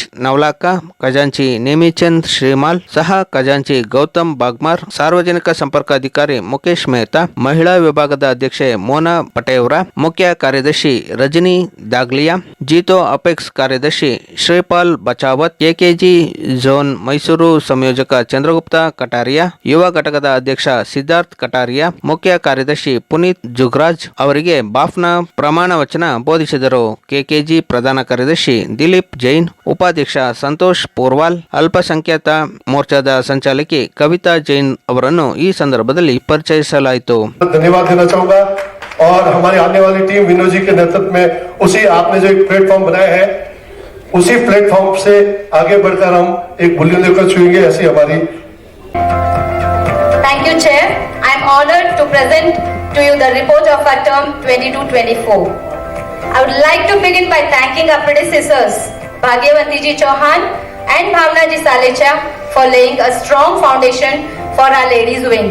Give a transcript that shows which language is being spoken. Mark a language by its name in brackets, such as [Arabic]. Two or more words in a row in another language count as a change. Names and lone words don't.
[Kannada] ನವಲಾಕ, ಖಜಾಂಚಿ ನೇಮಿಚಂದ್ ಶ್ರೀಮಾಲ್, ಸಹ ಖಜಾಂಚಿ ಗೌತಮ್ ಬಾಗ್ಮಾರ್, ಸಾರ್ವಜನಿಕ ಸಂಪರ್ಕ ಅಧಿಕಾರಿ ಮುಖೇಶ್ ಮೆಹ್ತಾ, ಮಹಿಳಾ ವಿಭಾಗದ ಅಧ್ಯಕ್ಷೆ ಮೋನಾ ಪಟೇವ್ರ, ಮುಖ್ಯ ಕಾರ್ಯದರ್ಶಿ ರಜನಿ ದಾಗ್ಲಿಯಾ, ಜೀತೋ ಅಪೆಕ್ಸ್ ಕಾರ್ಯದರ್ಶಿ ಶ್ರೀಪಾಲ್ ಬಚಾವತ್, ಕೆಕೆಜಿ ಝೋನ್ ಮೈಸೂರು ಸಂಯೋಜಕ ಚಂದ್ರಗುಪ್ತ ಕಟಾರಿಯಾ, ಯುವ ಘಟಕದ ಅಧ್ಯಕ್ಷ ಸಿದ್ಧಾರ್ಥ್ ಕಟಾರಿಯಾ, ಮುಖ್ಯ ಕಾರ್ಯದರ್ಶಿ ಪುನೀತ್ ಜುಗ್ರಾಜ್ ಅವರಿಗೆ ಬಾಫ್ನ ಪ್ರಮಾಣ ವಚನ ಬೋಧಿಸಿದರು. ಕೆಕೆಜಿ ಪ್ರಧಾನ ಕಾರ್ಯದರ್ಶಿ ದಿಲೀಪ್ ಜೈನ್, ಉಪಾಧ್ಯಕ್ಷ ಸಂತೋಷ್ ಪೂರ್ವಾಲ್, ಅಲ್ಪಸಂಖ್ಯಾತ ಮೋರ್ಚಾದ ಸಂಚಾಲಕಿ ಕವಿತಾ ಜೈನ್ ಅವರನ್ನು ಈ ಸಂದರ್ಭದಲ್ಲಿ ಪರಿಚಯಿಸಲಾಯಿತು. [Hindi] धन्यवाद देना चाहूंगा और हमारी आने वाली टीम विनोद जी के नेतृत्व में उसी आपने जो एक प्लेटफॉर्म बनाया है, उसी प्लेटफॉर्म से आगे बढ़कर हम एक बुलंदी लेकर छुएंगे, ऐसी हमारी. [English] Thank you, Chair. I am honored to present to you the report of our term 22-24. I would like to begin by thanking our predecessors, Bhagyavanti ji Chauhan and Bhavna ji Salecha, for laying a strong foundation for our ladies' wing.